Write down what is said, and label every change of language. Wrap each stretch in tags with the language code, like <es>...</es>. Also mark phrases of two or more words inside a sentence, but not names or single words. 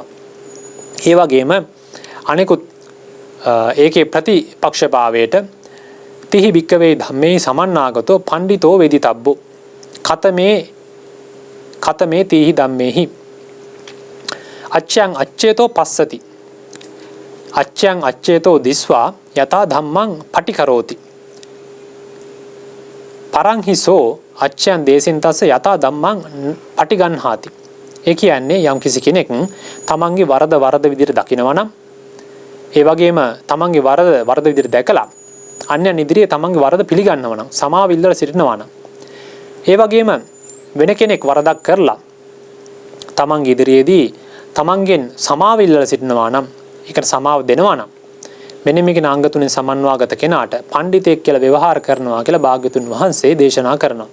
<si>ඒ වගේම අනෙකුත් ඒකේ ප්‍රතිපක්ෂභාවයට</si> <pi>තිහි භික්කවේ ධම්මේ සමන්නාගතෝ පණ්ඩිතෝ වේදිතබ්බෝ කතමේ තිහි ධම්මේහි අච්ඡං අච්ඡේතෝ පස්සති. අච්ඡං අච්ඡේතෝ දිස්වා යතා ධම්මං පටිකරෝති. පරං හිසෝ අච්ඡං දේසින් තස්ස යතා ධම්මං පටිගන්හාති.</pi> <si>ඒ කියන්නේ යම් කිසි කෙනෙක් තමන්ගේ වරද විදිහට දකිනවා නම් ඒ වගේම තමන්ගේ වරද විදිහට දැකලා අන්‍යයන් ඉදිරියේ තමන්ගේ වරද පිළිගන්නවා නම් සමාව ඉල්ලලා සිටිනවා නම් ඒ වගේම වෙන කෙනෙක් වරදක් කරලා තමන්ගේ ඉදිරියේදී තමන්ගෙන් සමාව ඉල්ලලා සිටිනවා නම් ඒකට සමාව දෙනවා නම් මෙන්න මේකේ නාංග තුනෙන් සමන්වාගත කෙනාට පඬිතෙක් කියලා ව්‍යවහාර කරනවා කියලා භාග්‍යතුන් වහන්සේ දේශනා කරනවා.</si>